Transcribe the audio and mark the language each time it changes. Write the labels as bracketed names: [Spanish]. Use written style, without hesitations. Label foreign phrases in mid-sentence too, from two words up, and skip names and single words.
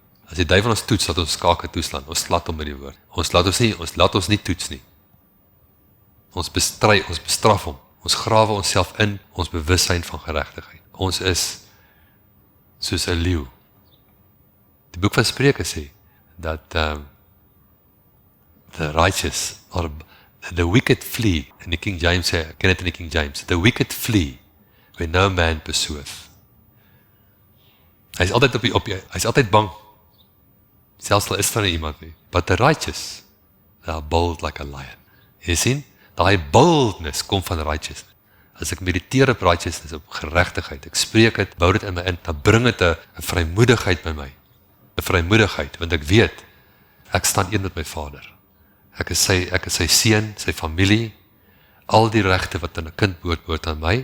[Afrikaans] As die duiwel ons toets, dat ons skake toeslaan. Ons slat hom met die woord. Ons laat ons nie toets nie. Ons bestraf hom. Ons grawe onsself in ons bewussyn van geregtigheid. Ons is soos 'n leeu. Die boek van Spreuke sê dat [English] the righteous or the wicked flee. [Afrikaans] In die King James sê, ek ken dit in die King James. [English] The wicked flee when no man pursueth. [Afrikaans] Hy is altyd hy is altyd bang. Selfs al is daar nie iemand nie. [English] But the righteous, they are bold like a lion. [Afrikaans] Jy sien, daai boldness kom van righteousness. As ek mediteer op righteousness, op geregtigheid, ek spreek dit, bou dit in my in, dan bring dit 'n vrymoedigheid by my. 'n vrymoedigheid, want ek weet, ek staan een met my Vader. Ek is sy seun, sy familie, al die regte wat aan 'n kind behoort aan my.